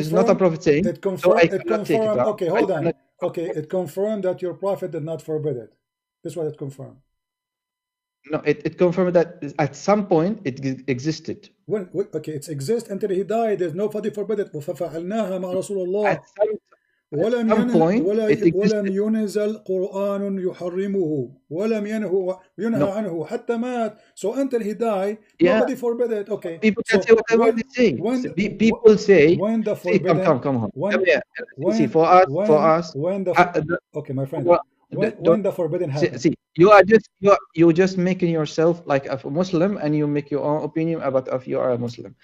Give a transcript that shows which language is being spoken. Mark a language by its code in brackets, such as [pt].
[en] It's not a prophet saying. It confirmed. It confirmed. Okay, hold on. Okay, it confirmed that your prophet did not forbid it. This is what it confirmed. No, it confirmed that at some point it existed. When? Okay, it exists until he died. There's nobody forbid it. [ar] ففعلناها مع رسول الله. ولم ينزل قرآن يحرمه ولم ينهى عنه حتى مات. [en] So until he died, nobody forbid it. Okay. People can say whatever they say. People say. When the forbidden. Come on. See, for us. When the okay, my friend. When the forbidden happens. See, you're just making yourself like a Muslim, and you make your own opinion about if you are a Muslim.